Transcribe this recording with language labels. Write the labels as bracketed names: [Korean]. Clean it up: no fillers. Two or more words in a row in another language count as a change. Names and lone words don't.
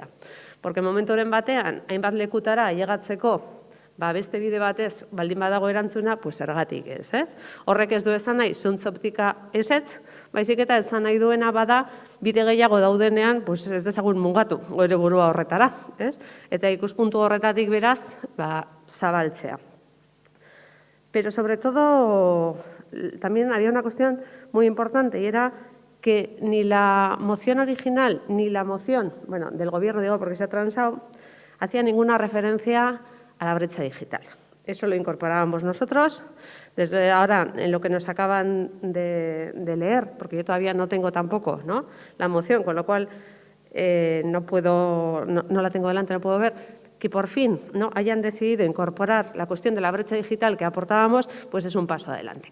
[Basque] Porque momentoren batean, hainbat lekutara ailegatzeko, beste bide batez, baldin badago erantzuna, pues zergatik ez. Horrek ez du esan nahi, zuntz optika ezetz, baizik eta esan nahi duena bada, bide gehiago daudenean, ez dezagun mugatu, gure burua horretara. Eta ikuspuntu horretatik beraz, zabaltzea. [Spanish] Pero sobre todo, también había una cuestión muy importante y era que ni la moción original ni la moción, bueno, del gobierno, digo porque se ha transado, hacía ninguna referencia a la brecha digital. Eso lo incorporábamos nosotros. Desde ahora, en lo que nos acaban de leer, porque yo todavía no tengo tampoco la moción, con lo cual no la tengo delante, no puedo ver, que por fin hayan decidido incorporar la cuestión de la brecha digital que aportábamos, pues es un paso adelante.